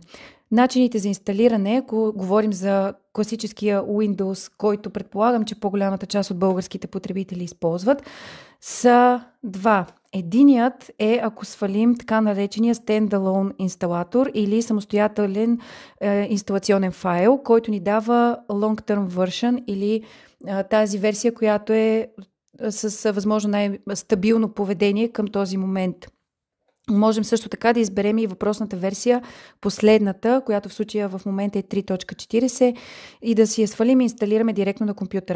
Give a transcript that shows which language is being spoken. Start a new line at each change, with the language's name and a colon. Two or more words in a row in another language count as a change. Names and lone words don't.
Bulgarian: Начините за инсталиране, ако говорим за класическия Windows, който предполагам, че по-голямата част от българските потребители използват, са два. Единият е ако свалим така наречения standalone инсталатор или самостоятелен инсталационен файл, който ни дава
English: long-term version
Bulgarian: или тази версия, която е с възможно най-стабилно поведение към този момент. Можем също така да изберем и въпросната версия, последната, която в случая в момента е 3.40 и да си я свалим и инсталираме директно на компютъра.